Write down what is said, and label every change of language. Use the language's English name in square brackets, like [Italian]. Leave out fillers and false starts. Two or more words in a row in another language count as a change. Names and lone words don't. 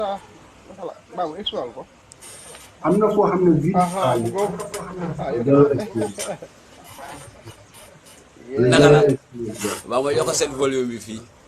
[Wolof] Babu explain ko. am na foo xam ne vide Mu ngoog. Yow zero tamit. experience naka la [English] zero experience [Wolof] waaw ma yokk seen volume bi fii.